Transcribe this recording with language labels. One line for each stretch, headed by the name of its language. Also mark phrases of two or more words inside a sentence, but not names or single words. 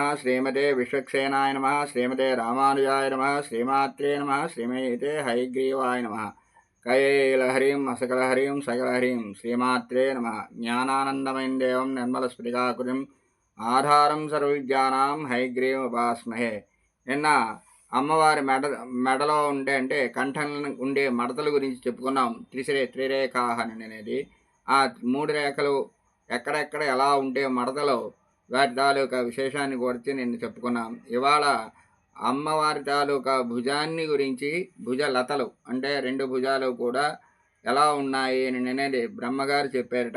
Sanskrit: श्रीमते विश्वक्सेनाय नमः। श्रीमते रामानुजाय नमः। श्रीमात्रे नमः। श्रीमते हयग्रीवाय नमः। कैलहरिं असकलहरिं सकलहरिं श्रीमात्रे नमः। ज्ञानानन्दमयं देवं निर्मलस्फटिकाकृतिम् आधारं सर्वविद्यानां हयग्रीवम् उपास्महे।
Telugu: నిన్న అమ్మవారి మెడలో ఉండే అంటే కంఠం ఉండే మడతల గురించి చెప్పుకున్నాం. త్రిరేఖాహ అనేది ఆ 3 రేఖలు ఎక్కడెక్కడ ఎలా ఉంటే మడతలు వాటి తాలూకా విశేషాన్ని గురించి నిన్న చెప్పుకున్నాం. ఇవాళ అమ్మవారి తాలూకా భుజాన్ని గురించి, భుజలతలు అంటే 2 భుజాలు కూడా ఎలా ఉన్నాయి అనేది బ్రహ్మగారు చెప్పారట.